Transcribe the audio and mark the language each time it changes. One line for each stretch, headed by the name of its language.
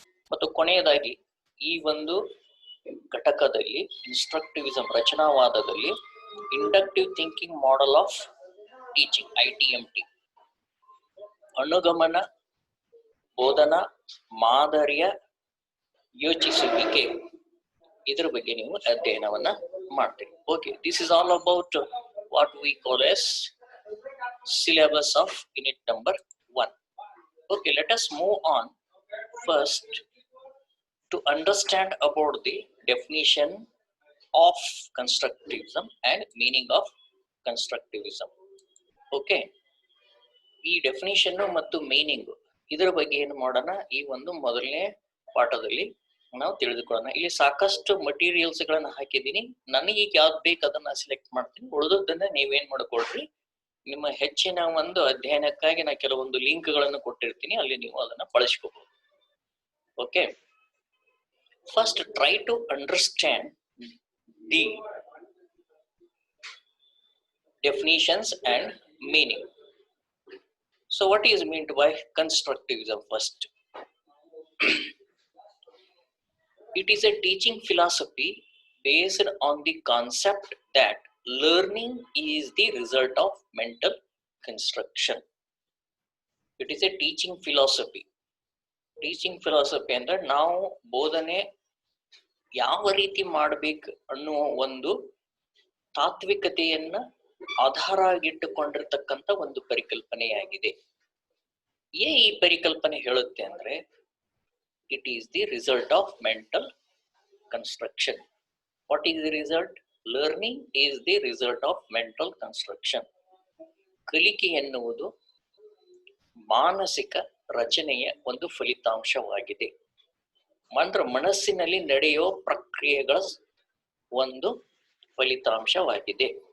Kannada: ಮತ್ತು ಕೊನೆಯದಾಗಿ ಈ ಒಂದು ಘಟಕದಲ್ಲಿ ಇನ್ಸ್ಟ್ರಕ್ಟಿವಿಸಮ್ ರಚನಾವಾದದಲ್ಲಿ inductive thinking model of teaching, ITMT, ಅನುಗಮನ ಬೋಧನಾ ಮಾದರಿಯ ಯೋಚಿಸುವಿಕೆ, ಇದ್ರ ಬಗ್ಗೆ ನೀವು ಅಧ್ಯಯನವನ್ನ ಮಾಡ್ತೀರಿ.
English: Okay, this is all about what we call as syllabus of unit number 1. Okay, let us move on first to understand about the definition of constructivism and meaning of constructivism.
Kannada: Okay, ಈ definition ಮತ್ತು meaning ಇದರ ಬಗ್ಗೆ ಏನು ಮಾಡೋಣ ಈ ಒಂದು ಮೊದಲನೇ ಪಾಠದಲ್ಲಿ ನಾವು ತಿಳಿದುಕೊಳ್ಳೋಣ. ಇಲ್ಲಿ ಸಾಕಷ್ಟು ಮಟೀರಿಯಲ್ಸ್ ಗಳನ್ನ ಹಾಕಿದ್ದೀನಿ. ನನಗೆ ಈಗ ಯಾವ್ದು ಬೇಕು ಅದನ್ನ ಸೆಲೆಕ್ಟ್ ಮಾಡ್ತೀನಿ, ಉಳಿದದ್ದನ್ನ ನೀವೇನ್ ಮಾಡ್ಕೊಳ್ರಿ, ನಿಮ್ಮ ಹೆಚ್ಚಿನ ಒಂದು ಅಧ್ಯಯನಕ್ಕಾಗಿ ನಾ ಕೆಲವೊಂದು ಲಿಂಕ್ ಗಳನ್ನು ಕೊಟ್ಟಿರ್ತೀನಿ, ಅಲ್ಲಿ ನೀವು ಅದನ್ನ ಬಳಸ್ಕೋಬಹುದು.
English: Okay, first try to understand the definitions and meaning. So what is meant by constructivism? First, it is a teaching philosophy based on the concept that learning is the result of mental construction. It is a teaching philosophy.
Kannada: Teaching philosophy ಅಂದ್ರೆ ನಾವು ಬೋಧನೆ ಯಾವ ರೀತಿ ಮಾಡಬೇಕು ಅನ್ನುವ ಒಂದು ತಾತ್ವಿಕತೆಯನ್ನ ಆಧಾರ ಆಗಿಟ್ಟುಕೊಂಡಿರ್ತಕ್ಕಂಥ ಒಂದು ಪರಿಕಲ್ಪನೆಯಾಗಿದೆ. ಈ ಪರಿಕಲ್ಪನೆ ಹೇಳುತ್ತೆ ಅಂದ್ರೆ
English: it is the result of mental construction. What is the result? Learning is the result of mental construction.
Kannada: ಕಲಿಕೆ ಎನ್ನುವುದು ಮಾನಸಿಕ ರಚನೆಯ ಒಂದು ಫಲಿತಾಂಶವಾಗಿದೆ. ಮನಸ್ಸಿನಲ್ಲಿ ನಡೆಯುವ ಪ್ರಕ್ರಿಯೆಗಳ ಒಂದು ಫಲಿತಾಂಶವಾಗಿದೆ.